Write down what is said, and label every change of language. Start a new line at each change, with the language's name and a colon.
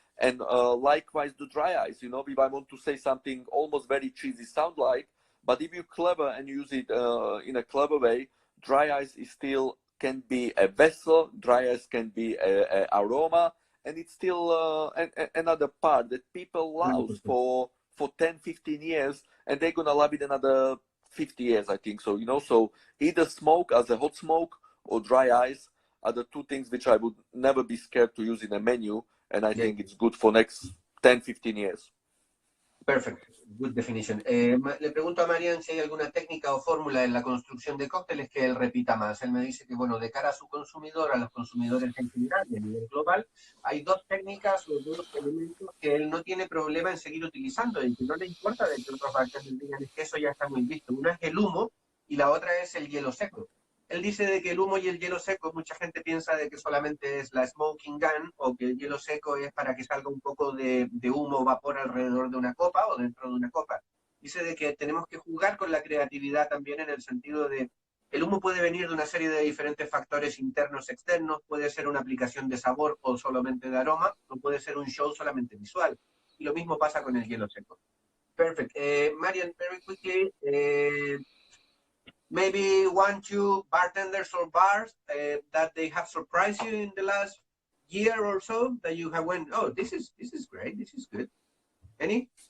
English: And likewise, the dry ice. You know, if I want to say something almost very cheesy sound like, but if you're clever and use it in a clever way, dry ice is still can be a vessel, dry ice can be a aroma, and it's still another part that people love for 10, 15 years, and they're gonna love it another 50 years, I think so, you know. So either smoke as a hot smoke or dry ice are the two things which I would never be scared to use in a menu, and I think it's good for next 10, 15 years. Perfect. Good definition.
Spanish: Le pregunto a Marian si hay alguna técnica o fórmula en la construcción de cócteles que él repita más. Él me dice que, bueno, de cara a su consumidor, a los consumidores en general y a nivel global, hay dos técnicas o dos elementos que él no tiene problema en seguir utilizando y que no le importa de que otros bartenders digan que eso ya está muy visto. Una es el humo y la otra es el hielo seco. Él dice de que el humo y el hielo seco, mucha gente piensa de que solamente es la smoking gun o que el hielo seco es para que salga un poco de humo o vapor alrededor de una copa o dentro de una copa. Dice de que tenemos que jugar con la creatividad también en el sentido de el humo puede venir de una serie de diferentes factores internos, externos, puede ser una aplicación de sabor o solamente de aroma, o puede ser un show solamente visual. Y lo mismo pasa con el hielo seco.
English: Perfect. Marian, very quickly, maybe 1, 2 bartenders or bars that they have surprised you in the last year or so that you have went, oh, this is great, this is good. Any?